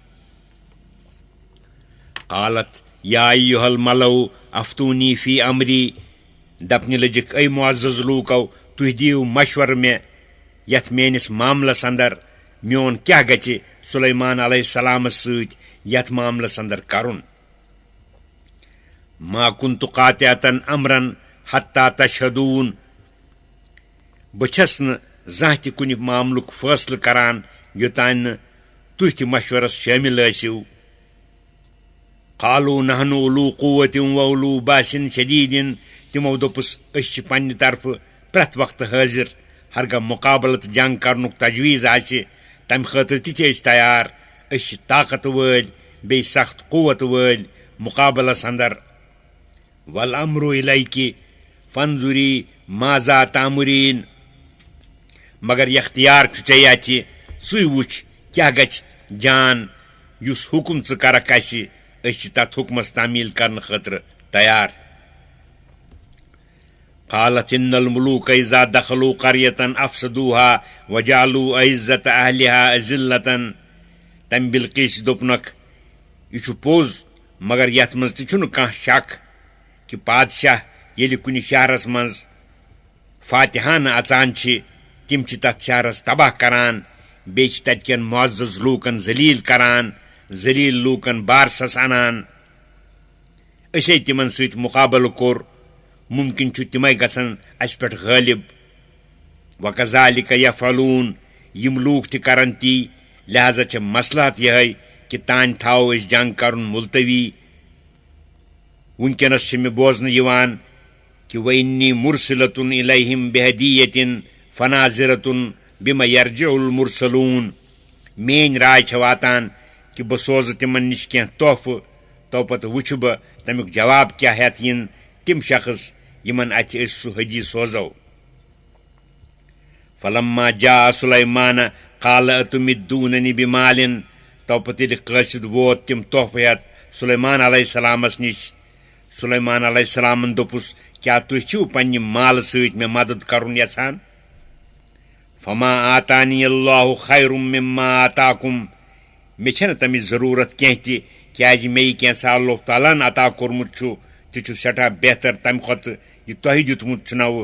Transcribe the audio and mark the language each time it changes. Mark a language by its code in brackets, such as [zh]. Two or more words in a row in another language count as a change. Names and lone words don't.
[ar] قالت یا ایُّہا الملؤ افتونی فی امری. [ks] دپنہِ لٔجِکھ اے معزز لوٗکو تُہۍ دِیِو مشورٕ مےٚ یتھ میٲنِس معاملس اندر میون کیٛاہ گژھِ سلیمان علیہ السلامس سۭتۍ یتھ معاملس اندر کرُن. [ar] ما كنت قاطعة امرا حتى تشهدون. [ks] بہٕ چھس نہٕ زانٛہہ تہِ کُنہِ معاملُک فٲصلہٕ کران یوٚتانۍ نہٕ تُہۍ تہِ مشورس شٲمِل ٲسِو. [ar] قالوا نحن اولو قوة و اولو باس شدید. [ks] تِمو دوٚپُس أسۍ چھِ پننہِ طرفہٕ پرٛٮ۪تھ وقتہٕ حٲضِر ہرگاہ مُقابلہٕ تہٕ جنگ کرنُک تجویٖز آسہِ تمہِ خٲطرٕ تہِ چھِ أسۍ تیار. أسۍ چھِ طاقت وٲلۍ بیٚیہِ سخت قوت وٲلۍ مُقابلس اندر. [ar] والامر الیکِ فانظری ماذا تامرین. [ks] مگر یختیار چھُ ژےٚ اَتھِ ژٕے وٕچھ کیٛاہ گژھِ جان یُس حُکم ژٕ کرکھ اسہِ أسۍ چھِ تتھ حُکمس تعمیٖل کرنہٕ خٲطرٕ تیار. [ar] قالت ان الملوک اذا دخلوا قرية افسدوها وجعلوا عزة اهلها اذلة. [ks] تمہِ بلقیس دوٚپنکھ یہِ چھُ پوٚز مگر یتھ منٛز تہِ چھُنہٕ کانٛہہ شک کہِ بادشاہ ییٚلہِ کُنہِ شہرس منٛز فاتحانہٕ اژان چھِ تِم چھِ تتھ شہرس تباہ کران بیٚیہِ چھِ تتہِ کٮ۪ن معزز لوٗکن ذلیٖل کران ذلیٖل لوٗکن بارسس انان. أسے تِمن سۭتۍ مُقابلہٕ کوٚر مُمکِن چھُ تِمے گژھن اسہِ پٮ۪ٹھ غٲلب. [ar] وکذالِکَ یفعلوٗن. [ks] یِم لوٗکھ تہِ کرن تی لہذا چھِ مصلحت یِہے کہِ تانۍ تھاوو أسۍ جنگ کرُن ملتوی. وٕنکٮ۪نس چھِ مےٚ بوزنہٕ یِوان کہِ [ar] وَإِنِّی مُرسِلَةٌ إِلَيْهِمْ بِهَدِيَّةٍ فَنَاظِرَةٌ بِمَ يَرْجِعُ الْمُرسَلُونَ. [ks] میٲنۍ راے چھےٚ واتان کہِ بہٕ سوزٕ تِمن نِش کینٛہہ تحفہٕ توپتہٕ وٕچھٕ بہٕ تمیُک جواب کیٛاہ ہٮ۪تھ یِن تِم شخص یِمن اتھِ أسۍ سُہ حدی سوزو. [ar] فلما جاء سلیمان قال اتمدوننی بمال. [ks] توپتہٕ ییٚلہِ قٲصِد ووت تِم تحفہٕ ہٮ۪تھ سلیمان علیہ السلامس نِش. سلیمان علیہ السلامن دوٚپُس کیٛاہ تُہۍ چھِو پننہِ مالہٕ سۭتۍ مےٚ مدد کرُن یژھان. [ar] فما آتانی اللہ خیر مما آتاکم. [ks] مےٚ چھنہٕ تمِچ ضروٗرت کینٛہہ تہِ کیٛازِ مےٚ یہِ کینٛژھا [ar] اللہ تعالیٰ [ks] ہن عطا کوٚرمُت چھُ تہِ چھُ سٮ۪ٹھاہ بہتر تمہِ کھۄتہٕ یہِ تۄہہِ دیُتمُت چھُنو.